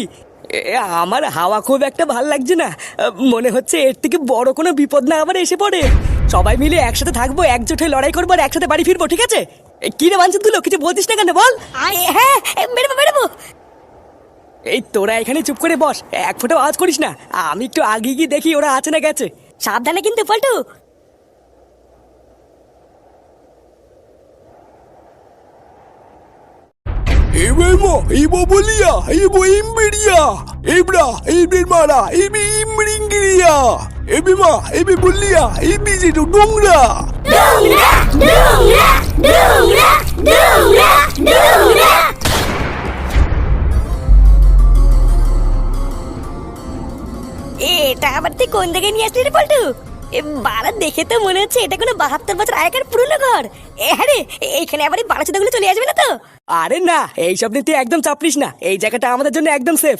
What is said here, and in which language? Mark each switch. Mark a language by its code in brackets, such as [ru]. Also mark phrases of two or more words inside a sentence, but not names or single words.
[bn] আমার হাওয়া খুব একটা ভাল লাগছে না, মনে হচ্ছে এর থেকে বড় কোনো বিপদ না আবার এসে পড়ে। সবাই মিলে একসাথে থাকবো, একজোট হয়ে লড়াই করবো আর একসাথে বাড়ি ফিরবো, ঠিক আছে? কি রে বাঞ্চিত গুলো, কিছু বলছিস না কেন বল? হ্যাঁ বেরোবো। এই তোরা এখানে চুপ করে বস, এক ফোঁটা আওয়াজ করিস না, আমি একটু আগে গিয়ে দেখি ওরা আছে না গেছে। সাবধানে কিন্তু পল্টু। Ebemo, Ebo Bolia, Ebo Imberia, Ebra, Ebemara, Ebi Imbringiria, Ebema, Ebe Bolia, Ebi Zidu Dungra. Dungra. এটা আবার তুই কোন দিকে নিয়ে আসলি রে পল্টু? বাড়া দেখে তো মনে হচ্ছে এটা কোনো 72 বছর আগেকার পুরনো ঘর। আরে এখানে আবার এই বাড়াচোদাগুলো চলে আসবে না তো? আরে না, এইসব নিয়ে তুই একদম চাপলিস না, এই জায়গাটা আমাদের জন্য একদম সেফ।